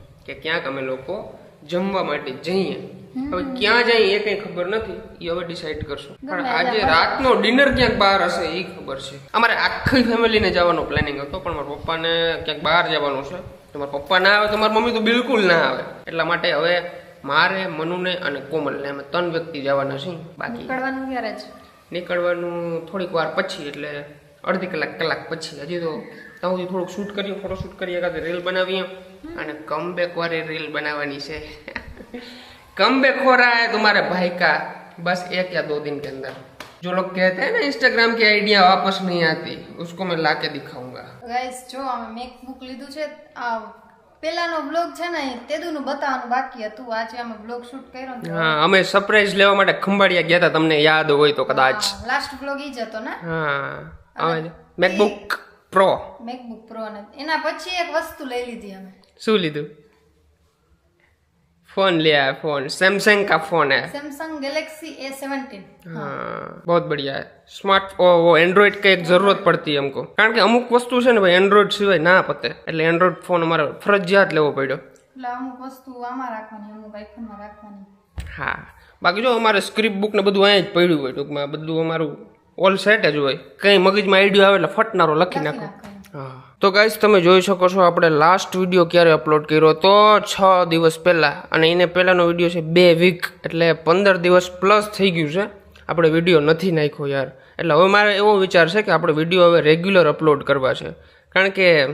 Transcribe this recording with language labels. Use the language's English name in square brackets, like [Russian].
[Gujarati] કે ક્યાંક અમે લોકો જમવા માટે જઈએ હવે ક્યાં જઈએ એ કઈ ખબર નથી એ હવે ડિસાઈડ કરશું પણ આજે રાતનો ડિનર ક્યાંક બહાર હશે એ ખબર છે અમારે આખી ફેમિલીને જવાનો પ્લાનિંગ હતો પણ મારા પપ્પાને ક્યાંક બહાર જવાનું છે તો મારા પપ્પા ના આવે તો મારી મમ્મી તો બિલકુલ ના આવે એટલા માટે હવે મારે મનુને અને કોમલને અમે 3 વ્યક્તિ જવાના છીએ બાકી નીકળવાનું ક્યારે છે નીકળવાનું થોડીક વાર પછી એટલે અડધી કલાક પછી હજી તો ત્યાં સુધી થોડુંક શૂટ કરીએ ફોટો શૂટ કરીએ કાંઈ રીલ બનાવીએ અને કમબેક વાળી રીલ બનાવવાની છે [Hindi] कमबैक हो रहा है तुम्हारे भाई का बस 1 या 2 दिन के अंदर जो लोग कहते हैं ना इंस्टाग्राम की आइडिया वापस नहीं आती उसको मैं ला के दिखाऊंगा [Gujarati] ગાઈસ જો અમે મેકબુક લીધું છે આ પેલાનો બ્લોગ છે ને તેદુનું બતાવવાનું બાકી હતું આજે અમે બ્લોગ શૂટ કર્યો ને હા અમે સરપ્રાઈઝ લેવા માટે ખંભાળિયા ગયા હતા તમને યાદ હોય તો કદાચ લાસ્ટ બ્લોગ ઈ જ હતો ને હા હવે મેકબુક પ્રો ને એના પછી એક વસ્તુ લઈ લીધી અમે શું લીધું [Hindi] फोन लिया है फोन सैमसंग का फोन है सैमसंग गैलेक्सी A17 हाँ बहुत बढ़िया है स्मार्ट वो एंड्रॉइड का एक जरूरत पड़ती है हमको कारण [Gujarati] કે અમુક વસ્તુ છે ને ભાઈ એન્ડ્રોઈડ સિવાય ના પતે એટલે એન્ડ્રોઈડ ફોન અમારે ફરજિયાત લેવો પડ્યો એટલે અમુક વસ્તુ આમાં રાખવાની અમુક આઈફોનમાં રાખવાની હા બાકી જો અમારે સ્ક્રિપ્ટ બુક ને બધું અહીંયા જ પડ્યું હોય ટૂંકમાં બધું અમારું ઓલ સેટ જ હોય કઈ મગજમાં આઈડિયા આવે એટલે ફટનારો લખી નાખો હા તો ગાઈસ તમે જોઈ શકો છો આપણે લાસ્ટ વિડીયો ક્યારે અપલોડ કર્યો તો 6 દિવસ પહેલા અને એને પહેલાનો વિડીયો છે 2 વીક એટલે 15 દિવસ પ્લસ થઈ ગયું છે આપણે વિડીયો નથી નાખ્યો યાર એટલે હવે મારે એવો વિચાર છે કે આપણે વિડીયો હવે રેગ્યુલર અપલોડ કરવા છે કારણ કે